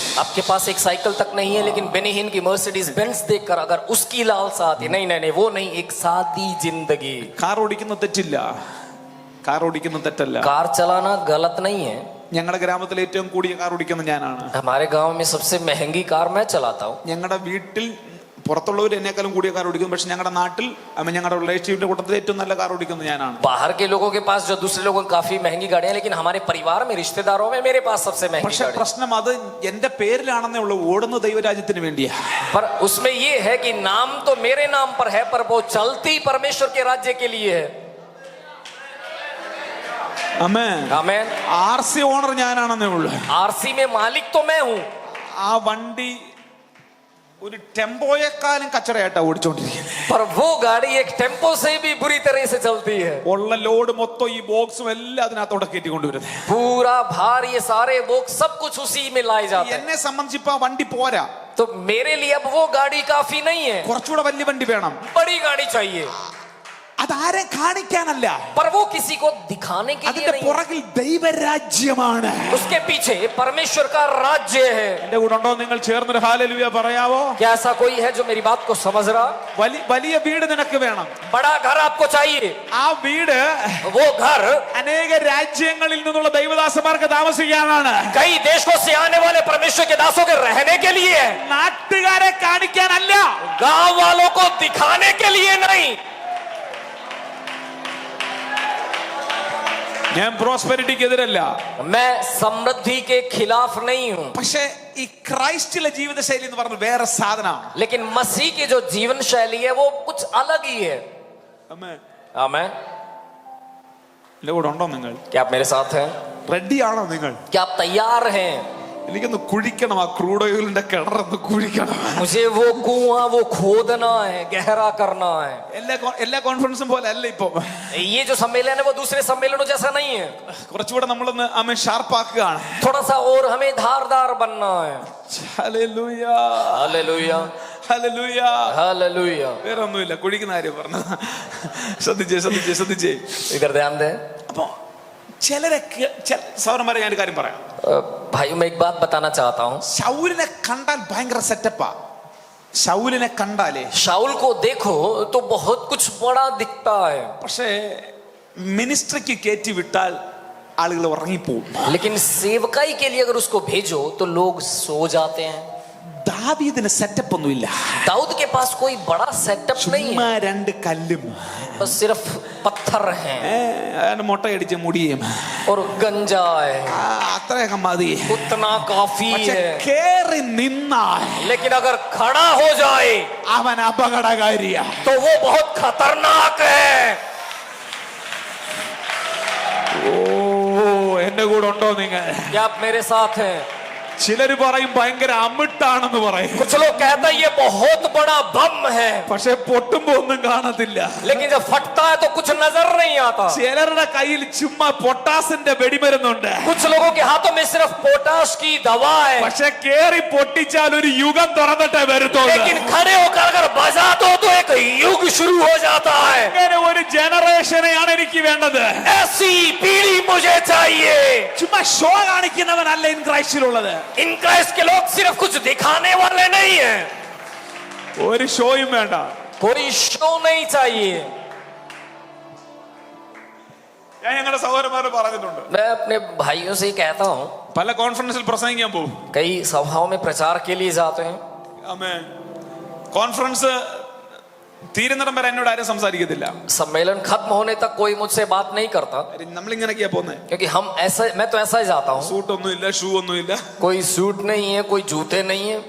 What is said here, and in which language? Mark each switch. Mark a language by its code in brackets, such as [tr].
[hi] आपके पास एक साइकिल तक नहीं है लेकिन बेनिहिन की मर्सिडीज बेंज देखकर अगर उसकी लालसा आती, नहीं वो नहीं, एक सादी जिंदगी। [ml] കാർ ഓടിക്കുന്ന തെറ്റില്ല, കാർ ഓടിക്കുന്ന തെറ്റല്ല. [hi] कार चलाना गलत नहीं है। [ml] ഞങ്ങളുടെ ഗ്രാമത്തിൽ ഏറ്റവും കൂടിയ കാർ ഓടിക്കുന്നത് ഞാനാണ്. [hi] हमारे गांव में सबसे महंगी कार मैं चलाता हूँ। [ml] ഞങ്ങളുടെ വീട്ടിൽ പുറത്തുള്ളവർ എന്നെക്കാളും കൂടിയ കാർ ഓടിക്കുന്നു, പക്ഷെ ഞങ്ങളുടെ നാട്ടിൽ ഞങ്ങളുടെ റിലേറ്റീവിന്റെ കൂട്ടത്തിൽ ഏറ്റവും നല്ല കാർ ഓടിക്കുന്നത് ഞാനാണ്. [hi] बाहर के लोगों के पास जो दूसरे लोगों काफी महंगी गाड़ियां, लेकिन हमारे परिवार में, रिश्तेदारों में मेरे पास सबसे महंगी [ml] പക്ഷെ [hi] गाड़ी। [ml] പ്രശ്നം അത് എന്റെ പേരിലാണെന്നേ ഉള്ളൂ, ഓടുന്ന ദൈവരാജ്യത്തിന് വേണ്ടിയാ. [hi] पर उसमें ये है कि नाम तो मेरे नाम पर है पर वो चलती परमेश्वर के राज्य के लिए है। [ml] ആമേൻ. RC ഓണർ ഞാനാണെന്നേ ഉള്ളൂ. [hi] आरसी में मालिक तो मैं हूँ। [ml] ആ വണ്ടി ഒരു ടെമ്പോയെക്കാളും കച്ചറയായിട്ടാ ഓടിച്ചോണ്ടിരിക്കുന്നത്. [hi] पर वो गाड़ी एक टेम्पो से भी बुरी तरह से चलती है. [ml] ഉള്ള ലോഡ് മൊത്തം ഈ ബോക്സും എല്ലാം അതിനകത്തോടെ കയറ്റി കൊണ്ടുവരുന്നത്. [hi] पूरा भार ये सारे वो सब कुछ उसी में लाए जाते हैं. [ml] എന്നെ സംബന്ധിച്ച് ഇപ്പൊ ആ വണ്ടി പോരാ. [hi] तो मेरे लिए अब वो गाड़ी काफी नहीं है. [ml] കുറച്ചുകൂടെ വലിയ വണ്ടി വേണം. [hi] बड़ी गाड़ी चाहिए. [ml] അതാരെ കാണിക്കാനല്ല, [hi] पर वो किसी को दिखाने के लिए [ml] അതിന്റെ [hi] नहीं. [ml] പുറകിൽ ദൈവരാജ്യമാണ്. [hi] उसके पीछे परमेश्वर का राज्य है. [ml] എന്റെ കൂടെ ഉണ്ടോ നിങ്ങൾ? ചേർന്നൊരു ഹല്ലേലൂയ പറയാവോ? [hi] क्या ऐसा कोई है जो मेरी बात को समझ रहा? [ml] വലിയ വീട് നിനക്ക് വേണം. [hi] बड़ा घर आपको चाहिए. [ml] ആ വീട് [hi] वो घर [ml] അനേക രാജ്യങ്ങളിൽ നിന്നുള്ള ദൈവദാസന്മാർക്ക് താമസിക്കാനാണ്. [hi] कई देशों से आने वाले परमेश्वर के दासों के रहने के लिए है. [ml] നാട്ടുകാരെ കാണിക്കാനല്ല, [hi] गांव वालों को दिखाने के लिए नहीं. [ml] ഞാൻ പ്രോസ്പെരിറ്റിക്ക് എതിരല്ല, [hi] मैं समृद्धि के खिलाफ नहीं हूं. [ml] പക്ഷേ ഈ ക്രൈസ്റ്റിലെ ജീവിതശൈലി എന്ന് പറഞ്ഞ വേറെ സാധനമാണ്. [hi] लेकिन मसीह की जो जीवन शैली है वो कुछ अलग ही है. आमेन. [ml] എന്റെ കൂടെ ഉണ്ടോ നിങ്ങൾ? [hi] क्या आप मेरे साथ हैं? [ml] റെഡിയാണോ നിങ്ങൾ? [hi] क्या आप तैयार हैं? [ml] എനിക്കൊന്ന് കുഴിക്കണം, ആ ക്രൂഡ് ഓയിലിന്റെ കിണറൊന്ന് കുഴിക്കണം. [hi] मुझे वो कुआं वो खोदना है, गहरा करना है. [ml] എല്ലാ കോൺഫറൻസും പോലെ അല്ല ഇപ്പൊ. [hi] ये जो सम्मेलन है वो दूसरे सम्मेलनों जैसा नहीं है. [ml] കുറച്ചുകൂടെ നമ്മളൊന്ന് ഷാർപ്പാക്കുകയാണ്. [hi] थोड़ा सा और हमें धारदार बनना है. [ml] Hallelujah, [hi] hallelujah, [ml] hallelujah. [hi] हालेलुया. [ml] വേറെ ഒന്നുമില്ല, കുഴിക്കുന്ന കാര്യം പറഞ്ഞ. ശ്രദ്ധിച്ചേ. [hi] इधर ध्यान दें. [ml] അപ്പൊ ചിലരൊക്കെ സൗരന്മാരെ ഞാനൊരു കാര്യം പറയാം. [hi] भाइयों मैं एक बात बताना चाहता हूँ. [ml] ശൗലിനെ കണ്ടാൽ ഭയങ്കര സെറ്റപ്പാ. ശൗലിനെ കണ്ടാലേ, [hi] शाऊल को देखो तो बहुत कुछ बड़ा दिखता है. [ml] പക്ഷേ മിനിസ്ട്രിക്ക് കയറ്റി വിട്ടാൽ ആളുകൾ ഉറങ്ങിപ്പോവും. [hi] लेकिन सेवकाई के लिए अगर उसको भेजो तो लोग सो जाते हैं. [ml] ദാവീദിന് സെറ്റപ്പ് ഒന്നുമില്ല. [hi] दाऊद के पास कोई बड़ा सेटअप नहीं [ml] ചുമ്മാ [hi] है. [ml] രണ്ട് കല്ലും [hi] बस सिर्फ पत्थर हैं [ml] മുട്ടയടിച്ച് മുടിയും, [hi] और गंजा है. [ml] അത്രയൊക്കെ മതി. [hi] उतना काफी [ml] പക്ഷെ [hi] है. [ml] കേറി നിന്നാൽ [hi] लेकिन अगर खड़ा हो जाए [ml] അവൻ അപകടകാരിയാ. [hi] तो वो बहुत खतरनाक है. [ml] ഓ, എന്റെ കൂടെ ഉണ്ടോ നിങ്ങൾ? [hi] क्या आप मेरे साथ हैं? [ml] ചിലര് പറയും ഭയങ്കര അമിട്ടാണെന്ന് പറയും. [hi] कुछ लोग कहते हैं ये बहुत बड़ा बम है. [ml] പക്ഷെ പൊട്ടുമ്പോ ഒന്നും കാണത്തില്ല. [hi] लेकिन जब फटता है तो कुछ नजर नहीं आता. [ml] ചിലരുടെ കയ്യിൽ ചുമ്മാ പൊട്ടാസിന്റെ വെടിമരുന്നുണ്ട്. [hi] कुछ लोगों के हाथों में सिर्फ पोटाश की दवा है. [ml] പക്ഷെ കേറി പൊട്ടിച്ചാൽ ഒരു യുഗം തുറന്നിട്ടേ വരുത്തുള്ളൂ. [hi] लेकिन खड़े होकर अगर बजा दो तो एक युग शुरू हो जाता है. [ml] അങ്ങനെ ഒരു ജനറേഷനെയാണ് എനിക്ക് വേണ്ടത്. [hi] ऐसी पीढ़ी मुझे चाहिए. [ml] ചുമ്മാ ഷോ കാണിക്കുന്നവനല്ല ഇൻ ക്രൈസ്റ്റിലുള്ളത്. [hi] इन क्राइस्ट के लोग सिर्फ कुछ दिखाने वाले नहीं हैं. [ml] ഒരു ഷോയും വേണ്ട. [hi] कोई शो नहीं चाहिए. [ml] ഞാൻ ഞങ്ങളുടെ സഹോദരന്മാരെ പറഞ്ഞിട്ടുണ്ട്, [hi] मैं अपने भाइयों से ही कहता हूँ, [ml] പല കോൺഫറൻസിൽ പ്രസംഗിക്കാൻ പോകും. [hi] कई सभाओं में प्रचार के लिए जाते हैं. [ml] ആമേൻ. കോൺഫറൻസ് തീരുന്നിടം വരെ എന്നോട് ആരും സംസാരിക്കത്തില്ല. [hi] सम्मेलन खत्म होने तक कोई मुझसे बात नहीं करता. [ml] നമ്മളിങ്ങനെയൊക്കെയാ പോകുന്നത്. [hi] क्योंकि मैं तो ऐसा ही जाता हूँ. [ml] സൂട്ട് ഒന്നുമില്ല, ഷൂ ഒന്നുമില്ല, [hi] कोई सूट नहीं है, कोई जूते नहीं है,